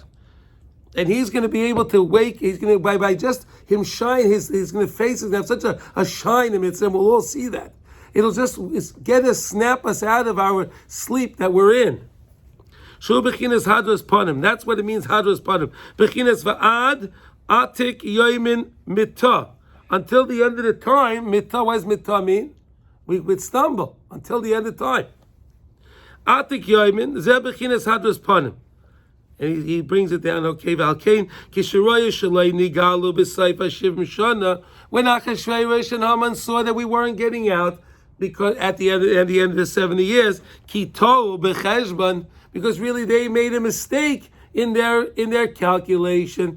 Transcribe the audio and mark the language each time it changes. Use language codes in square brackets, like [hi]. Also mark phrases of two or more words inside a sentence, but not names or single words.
[en] And he's going to be able to wake, he's going to, by just him shine, his going to face is going to have such a shine in it, and we'll all see that. It'll just get us, snap us out of our sleep that we're in. [he] שו בחינת הדרת פנים. [en] That's what it means, [he] הדרת פנים. בחינת ועד עתיק יומין מטה. [en] Until the end of the time, mitah, what does mitah mean? We would stumble until the end of time. [he] עתיק יומין, זה בחינת הדרת פנים. [en] And he brings it down, [he] okay, ולכן, כשראו שלא נגאלו בסוף שבעים שנה, [en] when Achashverosh and Haman saw that we weren't getting out, because at the end of the 70 years, [he] כי טעו בחשבון, [en] because really they made a mistake in their calculation.